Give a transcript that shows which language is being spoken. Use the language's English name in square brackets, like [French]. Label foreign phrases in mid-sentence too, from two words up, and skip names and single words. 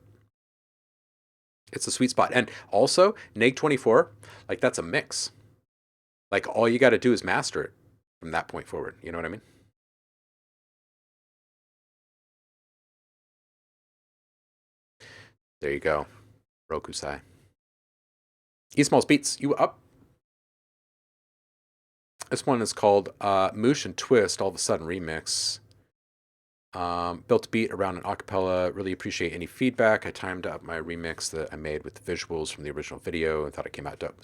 [English] It's a sweet spot. And also, neg 24, like that's a mix. Like all you got to do is master it from that point forward. You know what I mean? There you go. Rokusai. E-Smalls Beats, you up? This one is called Moosh and Twist, All of a Sudden Remix. Built a beat around an acapella. Really appreciate any feedback. I timed up my remix that I made with the visuals from the original video and thought it came out dope.